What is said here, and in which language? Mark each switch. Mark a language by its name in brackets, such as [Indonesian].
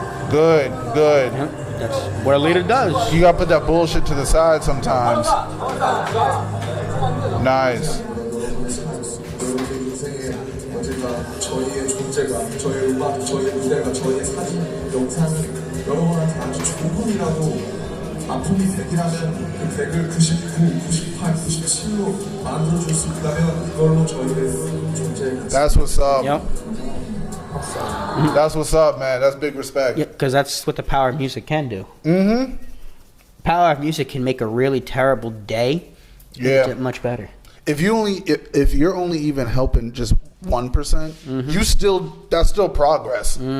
[English] Good. That's what a leader does. You gotta put that bullshit to the side sometimes. Nice. [Korean] 여러분들 인생에 언젠가 저희의 존재가, 저희의 음악, 저희의 무대가, 저희의 사진, 영상을 여러분한테 아주 조금이라도 아픔이 100이라면 그 100을 99, 98, 97로 만들어줄 수 있다면 그걸로 저희의 존재. [English] That's what's up. Yep. That's what's up, man. That's big respect. Yeah, because that's what the power of music can do. Mm-hmm. Power of music can make a really terrible day much better. If you're only even helping just 1%, that's still progress.